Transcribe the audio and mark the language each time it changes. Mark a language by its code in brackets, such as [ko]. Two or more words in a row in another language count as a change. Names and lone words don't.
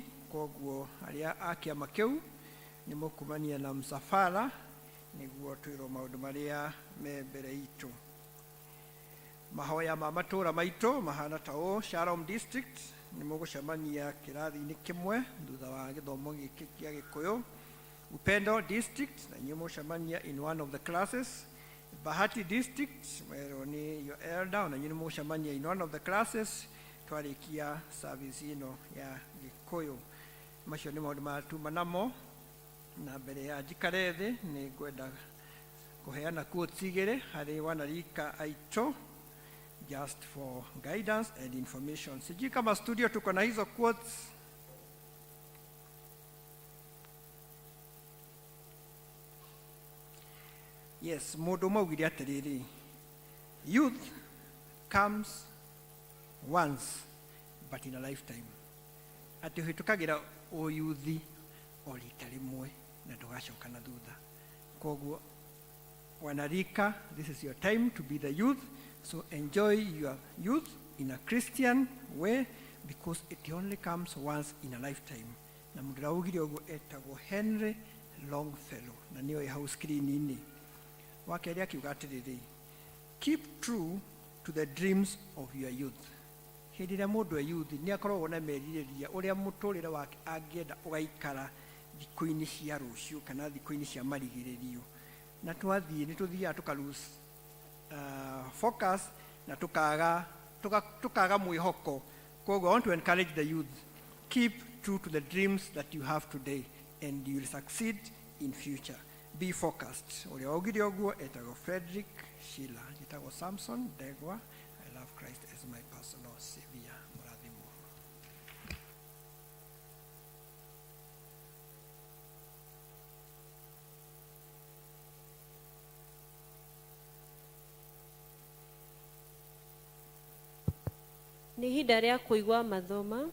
[ki] Koguo arĩa a kĩama kĩu nĩ mũkumania na msafara nĩguo twĩrwo maũndũ marĩa me mbere itũ. Mahoya ma matũũra maitũ mahana ta ũũ. Shalom district nĩ mũgũcemania kĩrathi-inĩ kĩmwe thutha wa gĩthomo gĩkĩ kĩa Gĩkũyũ. Upendo district na nyuĩ mũgũcemania [en] in one of the classes. [ki] Bahati district wero ni [en] your elder [ki] na nyuĩ mũgũcemania [en] in one of the classes [ki] twarĩkia service ĩno ya Gĩkũyũ. Macio nĩ maũndũ matuma namo na mbere ya njikare thĩ nĩ ngwenda kuheana quotes igere hari wanarika aito [en] just for guidance and information. [sw] Sijui kama studio tuko na hizo quotes. [ki] Yes, mundu maugire atiriri, [en] youth comes once but in a lifetime. [ki] Ati uhitukagira uyuthi o rita rimwe na ndugacoka na thutha. Koguo wanarika, [en] this is your time to be the youth, so enjoy your youth in a Christian way because it only comes once in a lifetime. [ki] Na mudiraugire oguo etagwo Henry Longfellow na niyo ya house screen-ini. Wakeria kiuga atiriri, [en] keep true to the dreams of your youth. [ki] Hindi ria mundu e youth ni akoragwo na meririria uria muturire wake angienda ugaikara thikũ-inĩ cia rũciũ kana thikũ-inĩ cia marigĩrĩrio, na twathiĩ nĩ tũthiaga tukalose focus na tukaga mwĩhoko. [en] Koguo I want to encourage the youth, keep true to the dreams that you have today and you will succeed in future. Be focused. [ki] Uria augire oguo etagwo Frederick Schiller, etagwo Samson Ndegwa. [en] I love Christ as my personal savior. [ki] Murathimo. Nĩ ihinda rĩa kũigua mathoma.